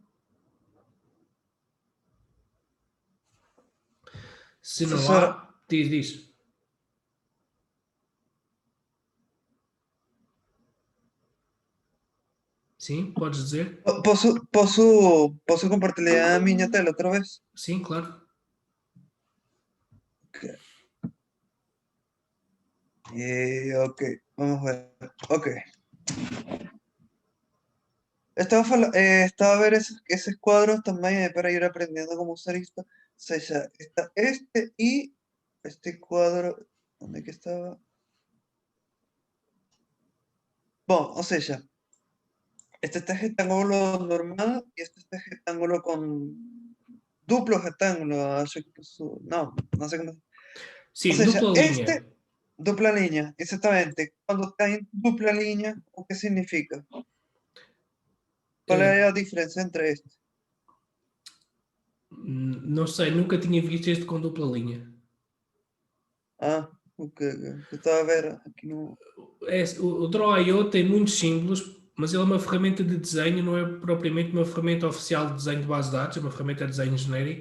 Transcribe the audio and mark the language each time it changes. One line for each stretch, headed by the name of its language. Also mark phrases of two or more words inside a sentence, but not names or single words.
Portuguese: Se não há, diz. Sim, podes dizer? Posso compartilhar a minha tela outra vez? Sim, claro. Ok, vamos ver. Ok.
Spanish: Estaba a ver esos cuadros también para ir aprendiendo cómo usar esto. O sea, ya está este y este cuadro. ¿Dónde que estaba? Bueno, o sea, ya. Este está rectángulo normal y este está rectángulo con duplo rectángulo. No sé cómo.
Portuguese: Sim,
Spanish: O sea,
Portuguese: dupla linha.
Spanish: Dupla línea, exactamente. Cuando está en dupla línea, ¿o qué significa? ¿Cuál es la diferencia entre estos?
Portuguese: Não sei, nunca tinha visto este com dupla linha. Ah, ok. Eu estava a ver aqui no... O Draw.io tem muitos símbolos, mas ele é uma ferramenta de desenho, não é propriamente uma ferramenta oficial de desenho de base de dados, é uma ferramenta de desenho genérico.